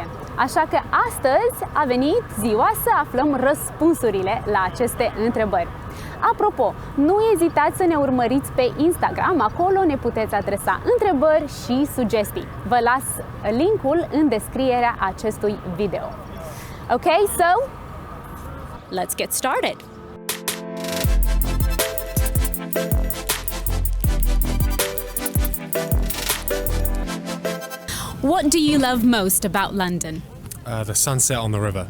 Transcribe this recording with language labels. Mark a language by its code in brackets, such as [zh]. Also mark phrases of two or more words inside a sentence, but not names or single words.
[ro] Așa că astăzi a venit ziua să aflăm răspunsurile la aceste întrebări. Apropo, nu ezitați să ne urmăriți pe Instagram, acolo ne puteți adresa întrebări și sugestii. Vă las linkul în descrierea acestui video. [en] Okay, so let's get started. What do you love most about London? The sunset on the river.